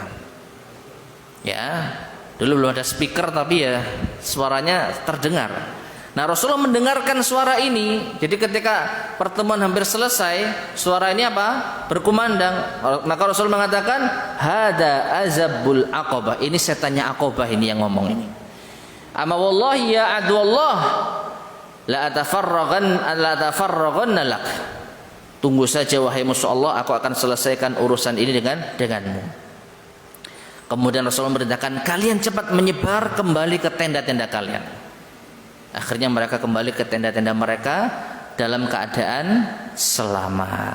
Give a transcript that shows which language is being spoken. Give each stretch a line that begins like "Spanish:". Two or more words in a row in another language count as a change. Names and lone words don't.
Indonesian: Ya, dulu belum ada speaker tapi ya suaranya terdengar. Nah, Rasulullah mendengarkan suara ini. Jadi ketika pertemuan hampir selesai, suara ini apa? Berkumandang. Maka Rasul mengatakan,
Arabic: "هذا أزب العقبة."
Indonesian: Ini setannya Aqabah ini yang ngomong ini.
Arabic: "أما والله يا عدو الله لأتفرغن لك."
Indonesian: Tunggu saja wahai musuh Allah, aku akan selesaikan urusan ini denganmu. Kemudian Rasulullah memerintahkan, kalian cepat menyebar kembali ke tenda-tenda kalian. Akhirnya mereka kembali ke tenda-tenda mereka dalam keadaan selamat.